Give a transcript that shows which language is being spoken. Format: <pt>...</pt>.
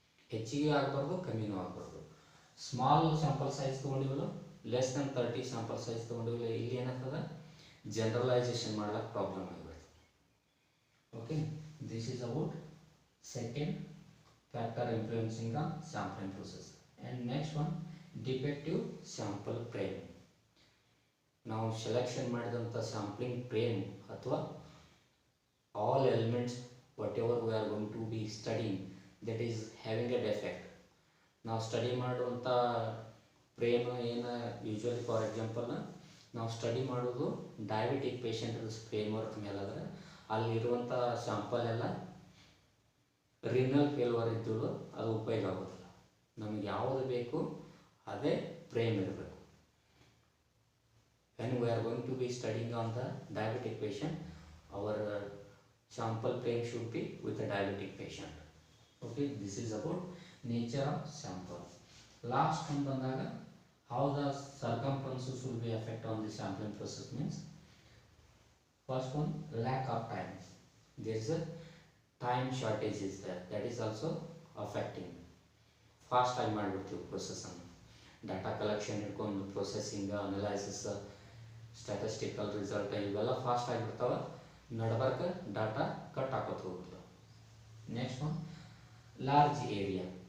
<kn>ಹೆಚ್ಚಿಗೆ ಆಗಬಾರ್ದು, ಕಮ್ಮಿನೂ ಆಗಬಾರ್ದು. Small sample size ತೊಗೊಂಡಿವಲ್ಲ, less than 30 sample size ತೊಗೊಂಡಿವಲ್ಲ, ಇಲ್ಲಿ ಏನಾಗ್ತದೆ ಜನರಲೈಸೇಷನ್ ಮಾಡ್ಲಿಕ್ಕೆ ಪ್ರಾಬ್ಲಮ್ ಆಗಿಬಿಡ್ತದೆ.</kn> <en>Okay, this is about second factor influencing the sampling process. And next one defective sample frame.</en> <kn>ನಾವು selection ಮಾಡಿದಂಥ ಸ್ಯಾಂಪ್ಲಿಂಗ್ ಫ್ರೇಮ್ ಅಥವಾ</kn> <en>all elements whatever we are going to be studying that is having a defect.</en> <kn>ನಾವು study ಮಾಡುವಂಥ frame ಏನು usually for example ನಾವು study ಮಾಡೋದು diabetic patient frame work ಮೇಲಾದ್ರೆ ಅಲ್ಲಿರುವಂಥ sample ಎಲ್ಲ ರಿನಲ್ ಫೇಲ್ವರ್ ಇದ್ದು ಅದು ಉಪಯೋಗ ಆಗೋದಿಲ್ಲ. ನಮಗೆ ಯಾವುದು ಬೇಕು ಅದೇ ಫ್ರೇಮ್ ಇರಬೇಕು.</kn> <en>when we are going to be studying on the diabetic patient, our sample frame should be with a diabetic patient. Okay, this is about nature of sample. Last one bandaga how the circumstances will be affect on the sampling process means, first one, lack of time. There is a time shortage is there, that is also affecting.</en> <kn>Fast time ಮಾಡಿಬಿಡ್ತೀವಿ ಪ್ರೊಸೆಸನ್ನು. Data collection ಇಟ್ಕೊಂಡು processing, analysis, statistical result ಇವೆಲ್ಲ fast ಆಗಿಬಿಡ್ತಾವೆ. ನಡ್ಬರ್ಕ data cut ಹಾಕೋತ ಹೋಗ್ತದೆ.</kn> <en>Next one large area.</en>